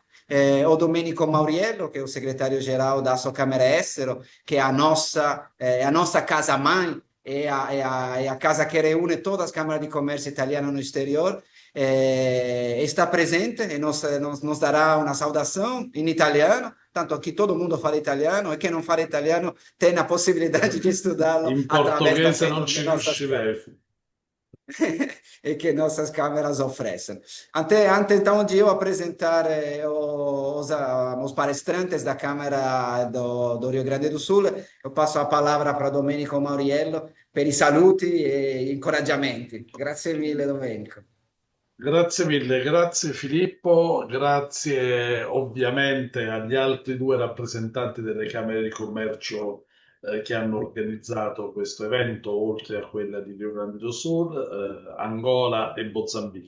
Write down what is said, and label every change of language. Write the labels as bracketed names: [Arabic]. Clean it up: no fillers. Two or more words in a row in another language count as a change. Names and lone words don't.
[Portuguese] O Domenico Mauriello, que é o secretário-geral da Assocamera Estero, que é a nossa casa-mãe, é a casa que reúne todas as câmaras de comércio italianas no exterior, está presente e nos dará uma saudação em italiano, tanto aqui todo mundo fala italiano e quem não fala italiano tem a possibilidade de estudá-lo [Italian] In [Portuguese] através [Italian] portoghese non [Portuguese] de [Italian] ci [Portuguese] nossas câmeras [Italian] riuscirei. [Portuguese] e que nossas câmeras oferecem. Antes então de eu apresentar os palestrantes da Câmara do Rio Grande do Sul, eu passo a palavra para Domenico Mauriello [Italian] per i saluti e incoraggiamenti. Grazie mille, Domenico. Grazie mille, grazie Filippo, grazie ovviamente agli altri due rappresentanti delle Camere di Commercio che hanno organizzato questo evento, oltre a quella di Rio Grande do Sul, Angola e Mozambico.